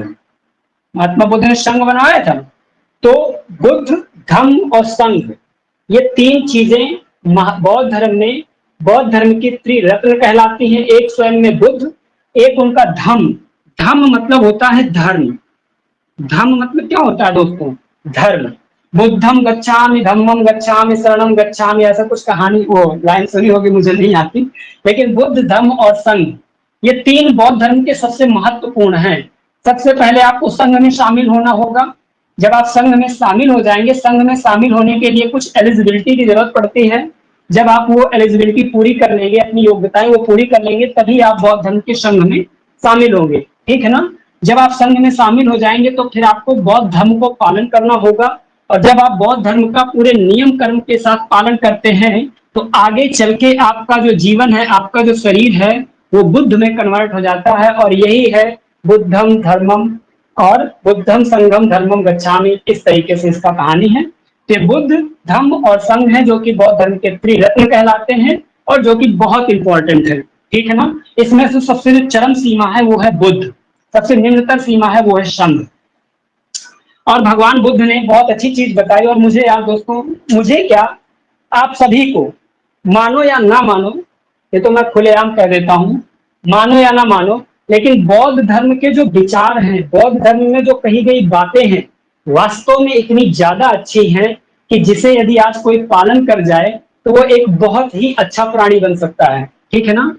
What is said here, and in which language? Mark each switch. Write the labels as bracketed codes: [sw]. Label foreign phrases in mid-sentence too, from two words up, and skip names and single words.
[hi] महात्मा बुद्ध ने संघ बनाया था। तो बुद्ध, धम्म और संघ, ये 3 चीजें बौद्ध धर्म में, बौद्ध धर्म की त्रिरत्न कहलाती हैं। एक स्वयं में बुद्ध, एक उनका धम्म। धम्म मतलब होता है धर्म। धम्म मतलब क्या होता है दोस्तों? [pi] धर्म। बुद्धम गच्छामि, धम्मम गच्छामि, शरणम गच्छामि, [hi] ऐसा कुछ कहानी, वो लाइन सुनी होगी, मुझे नहीं आती। लेकिन बुद्ध, धम्म और संघ, ये 3 बौद्ध धर्म के सबसे महत्वपूर्ण हैं। सबसे पहले आपको संघ में शामिल होना होगा। जब आप संघ में शामिल हो जाएंगे, संघ में शामिल होने के लिए कुछ एलिजिबिलिटी की जरूरत पड़ती है। जब आप वो एलिजिबिलिटी पूरी कर लेंगे, अपनी योग्यताएं वो पूरी कर लेंगे, तभी आप बौद्ध धर्म के संघ में शामिल होंगे, ठीक है ना। जब आप संघ में शामिल हो जाएंगे तो फिर आपको बौद्ध धर्म को पालन करना होगा, और जब आप बौद्ध धर्म का पूरे नियम कर्म के साथ पालन करते हैं तो आगे चल के आपका जो जीवन है, आपका जो शरीर है, वो बुद्ध में कन्वर्ट हो जाता है। और यही है [pi] बुद्धम धर्मम और बुद्धम संघम धर्मम गच्छामि, [hi] इस तरीके से इसका कहानी है। तो बुद्ध, धम्म और संघ है जो कि बौद्ध धर्म के त्रिरत्न कहलाते हैं और जो कि बहुत इंपॉर्टेंट है, ठीक है ना। इसमें से सबसे जो चरम सीमा है वो है बुद्ध, सबसे निम्नतर सीमा है वो है संघ। और भगवान बुद्ध ने बहुत अच्छी चीज बताई, और मुझे यार दोस्तों, मुझे क्या, आप सभी को, मानो या ना मानो, ये तो मैं खुलेआम कह देता हूं, मानो या ना मानो, लेकिन बौद्ध धर्म के जो विचार हैं, बौद्ध धर्म में जो कही गई बातें हैं, वास्तव में इतनी ज्यादा अच्छी हैं कि जिसे यदि आज कोई पालन कर जाए तो वो एक बहुत ही अच्छा प्राणी बन सकता है, ठीक है ना।